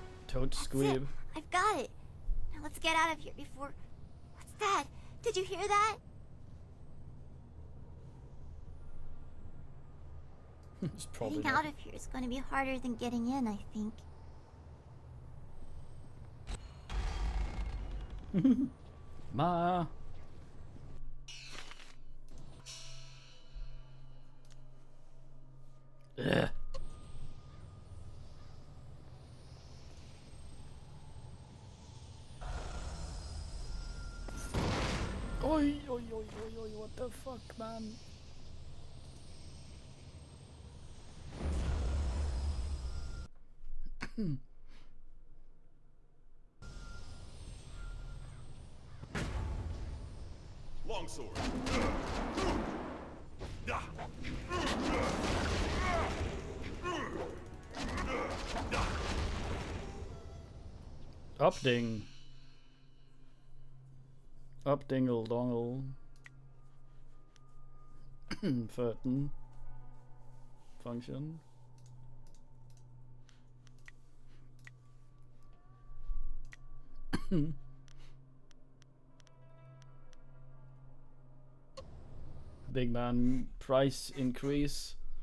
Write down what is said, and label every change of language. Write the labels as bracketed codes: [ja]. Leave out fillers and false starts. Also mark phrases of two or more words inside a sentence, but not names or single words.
[en] Toad squeeb. I've got it. Now let's get out of here before... What's that? Did you hear that? It's probably Getting out of here is going to be harder than getting in, I think. Ma. Ugh. Oi, oi, oi, oi, oi, what the fuck, man? Longsword. Upding. Updingle dongle. 13. Function. Big man price increase.